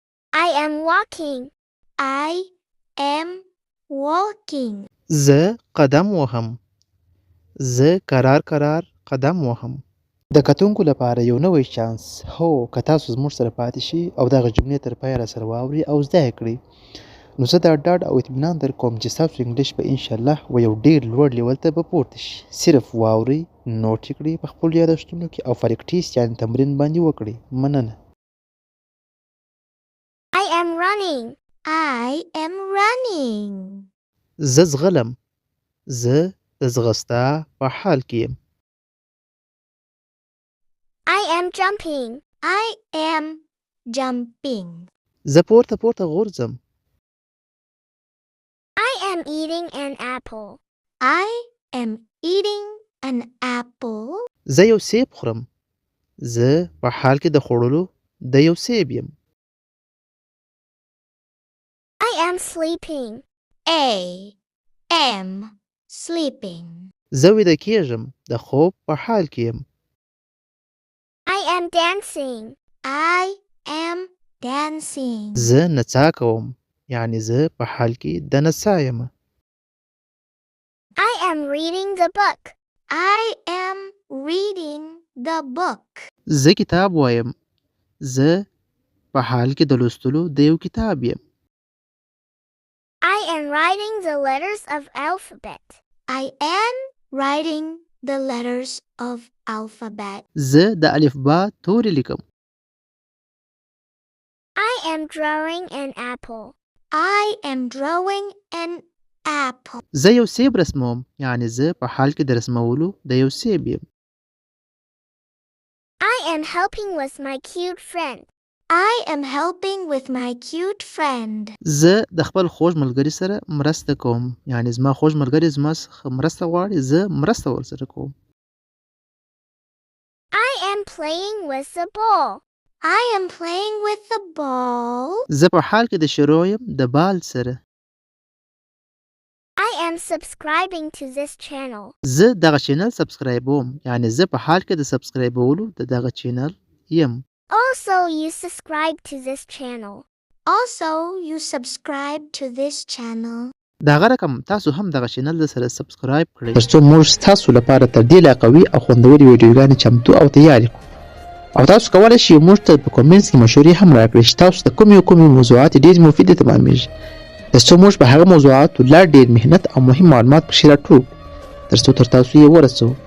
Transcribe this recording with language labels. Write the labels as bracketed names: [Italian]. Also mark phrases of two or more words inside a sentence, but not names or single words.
[English] I am walking. I am walking. [Pashto] زه قدم وهم. زه کرار قدم وهم. د کتونکو لپاره یو نوی چانس. هو که تاسو زموږ سره پاتې شي او دغه جملې تر پایه راسره واورئ او زده یې کړئ، نو زه دا ډاډ او اطمینان درکوم چې ستاسو انګلیش به انشاءالله و یو ډېر لوړ لیول ته به پورته شي. صرف واورئ، نوټ یې کړئ په خپلو یادښتونو کې او پریکټیس یعنې تمرین باندې وکړئ. مننه. [English] I am running. I am running. [Pashto] زه ځغلم. زه د ځغستا په حال کې یم. [English] I am jumping. I am jumping. [Pashto] زه پورته غورځم. [English] I am eating an apple. I am eating an apple. [Pashto] زه یو سیب خورم. زه په حال کې د خوړلو د یو سیب یم. [English] I am sleeping. I am sleeping. [Pashto] زه ویده کېږم. د خوب په حال کې یم. [English] I am dancing. I am dancing. [Pashto] زه نڅا کوم. یعنی زه په حال کې د نڅا یم. [English] I am reading the book. I am reading the book. [Pashto] زه کتاب وایم. زه په حال کې د لوستلو د یو کتاب یم. [English] I am writing the letters of alphabet. I am writing the letters of alphabet. [Pashto] زه د الفبا توري لیکم. [English] I am drawing an apple. I am drawing an apple. [Pashto] زه یو سیب رسموم. یعنی زه په حال کې د رسمولو د یو سیب یم. [English] I am helping with my cute friend. I am helping with my cute friend. [Pashto] زه د خپل خوږ ملګري سره مرسته کوم. یعنی زما خوږ ملګری زما څخه مرسته غواړي، زه مرسته ورسره کوم. [English] I am playing with the ball. I am playing with the ball. [Pashto] زه په حال کې د شروع یم د بال سره. [English] I am subscribing to this channel. [Pashto] زه دغه چینل سبسکرایبوم. یعنی زه په حال کې د سبسکرایبولو د دغه چینل یم. [English] Also, you subscribe to this channel. Also, you subscribe to this channel. [Pashto] دغه رقم تاسو هم دغه چینل د سره سبسکرایب کړئ ترڅو موږ تاسو لپاره تر دې لا قوي او خوندورې ویډیوګانې چمتو او تیارې کړو. او تاسو کولی شئ موږ ته په کومنټس کې مشورې هم راکړئ چې تاسو د کومې موضوعات ډېرې مفیدې تمامېږي، ترڅو موږ په هغه موضوعاتو لا ډېر محنت او مهم معلومات پکښې راټول کړو ترڅو تر تاسو یې ورسوو.